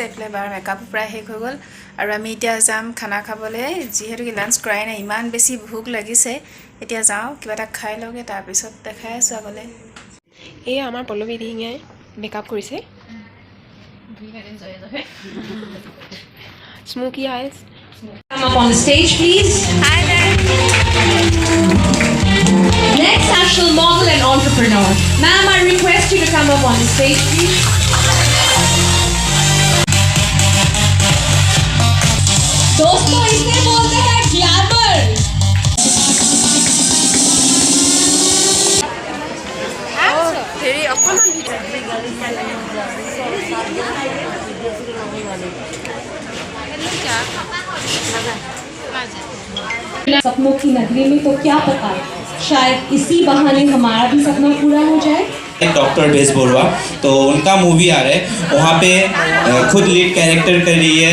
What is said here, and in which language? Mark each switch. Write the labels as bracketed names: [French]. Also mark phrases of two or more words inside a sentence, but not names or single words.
[Assamese] এইফালে বাৰ মেকআপো প্ৰায় শেষ হৈ গ'ল আৰু আমি এতিয়া যাম খানা খাবলৈ, যিহেতুকে লাঞ্চ কৰাই নাই। ইমান বেছি ভোক লাগিছে, এতিয়া যাওঁ কিবা এটা খাই লওঁগৈ, তাৰপিছত দেখাই আছোঁ আগলৈ। এয়া আমাৰ পল্লৱী দিহিঙে মেকআপ কৰিছে, [English] smoky eyes. Come up on the stage, please. Hi there. Next national model and entrepreneur. Ma'am, I request you to come up on the stage, please. [Hindi] दोस्तों इसे बोलते हैं ग्लैमर। [Assamese] হেৰি অকণমান [Hindi] सपनों की नगरी में तो क्या पता, शायद इसी बहाने हमारा भी सपना पूरा हो जाए। डॉक्टर बेस बोलवा, तो उनका मूवी आ रहा है, वहाँ पे खुद [English] lead character [Hindi] कर रही है।